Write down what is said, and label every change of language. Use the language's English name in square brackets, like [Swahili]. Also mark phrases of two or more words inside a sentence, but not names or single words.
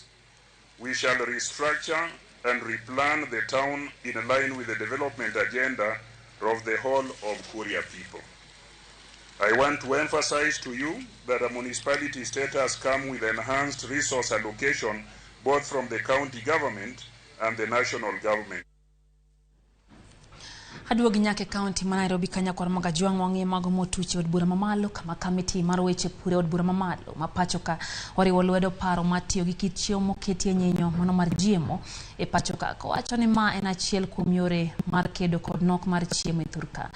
[English] We shall restructure and replan the town in line with the development agenda of the whole of Kuria people. I want to emphasize to you that a municipality status comes with enhanced resource allocation both from the county government and the national government. [Luo (Kenya and Tanzania)] Aduogi nyake kaunti ma Nairobi kanya kwa Mgajwang' wang'e mago motuche od bura mamalo kama kamiti mar weche pure od bura mamalo mapacho ka oriwo lwedo paro matiyo gi kit chiemo moketie nyinyo mano mar GMO e pacho ka kowacho ni ma en achiel kuom yore mar kedo kod nok mar chiemo e thurka.